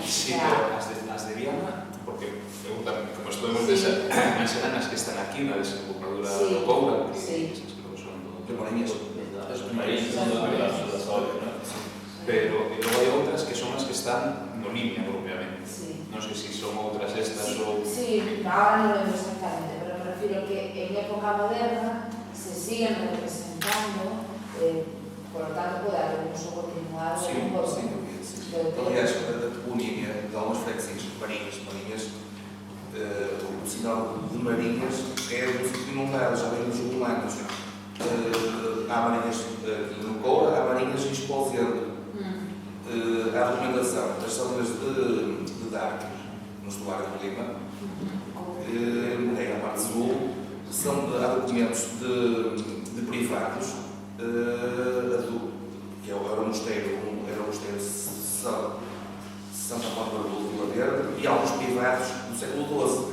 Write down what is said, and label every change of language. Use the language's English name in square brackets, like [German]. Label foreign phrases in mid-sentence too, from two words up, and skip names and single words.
[Galician] Sí, pero as de Viana, porque como estamos serán as que están aquí na desembocadura do Coura, que creo que son de Mariñas, pero logo hai outras que son as que están no Limia propiamente. Non sei se son outras estas ou... [Spanish] Sí, ahora [Galician] non lembro exactamente, [Spanish] pero me refiro que en época moderna se siguen representando, por lo tanto [Galician] pode haber un uso continuado. [Portuguese] Aliás, a toponímia de algumas freguesias, Marinhas, o sinal de Marinhas é um sítio inundado, já vem dos romanos. Há Marinhas aqui no Coura, há Marinhas em Esposende. Há documentação das salinas de Darques, no estuário do Lima, é a parte sul, há documentos de privados, que era o mosteiro Santa Bárbara do Vila Verde, e alguns privados do século XII.